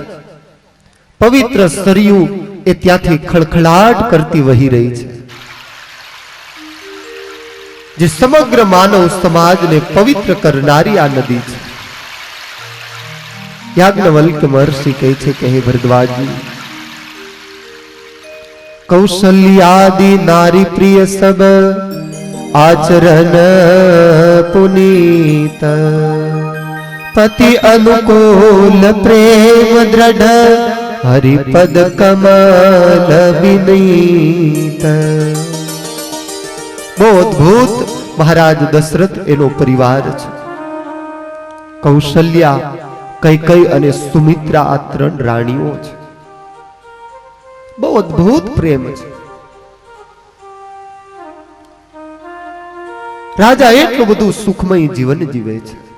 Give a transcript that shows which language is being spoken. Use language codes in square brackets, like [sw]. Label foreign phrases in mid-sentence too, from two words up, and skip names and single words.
[gu] પવિત્ર સરયુ એ ત્યાંથી ખળખળાટ કરતી વહી રહી છે, જે સમગ્ર માનવ સમાજને પવિત્ર કરનારી આ નદી છે। યાજ્ઞવલ્ક્ય મહર્ષિ કહે છે કે હે ભરદ્વાજી, [hi] कौशल्यादि नारी प्रिय सब आचरण पुनीत। पति अनुकूल प्रेम दृढ़ हरिपद कमल विनीत। [gu] બહુ અદ્ભુત મહારાજ દશરથ એનો પરિવાર છે। કૌશલ્યા, કૈકેયી અને સુમિત્રા આ ત્રણ રાણીઓ છે। બહુ અદ્ભુત પ્રેમ છે। રાજા એટલું બધું સુખમય જીવન જીવે છે।